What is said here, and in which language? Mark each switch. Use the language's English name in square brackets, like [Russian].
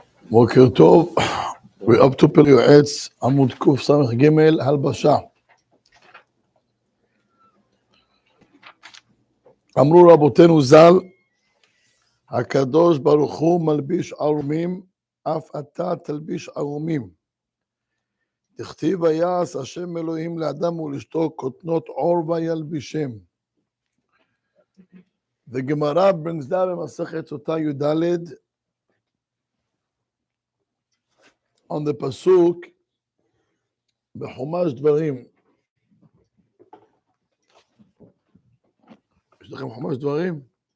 [Hebrew] בוקר טוב, [English] we're up to Pele Yoetz, [Hebrew] עמוד קס"ג, הלבשה. אמרו רבותינו ז"ל, הקדוש ברוך הוא מלביש ערומים, אף אתה תלביש ערומים. תכתיב ויעש השם אלוהים לאדם ולאשתו כותנות עור וילבישם. [English] The Gemara brings down [Hebrew] במסכת סוטה י"ד [English] on the pasuk [Hebrew] בחומש דברים. יש לכם חומש דברים?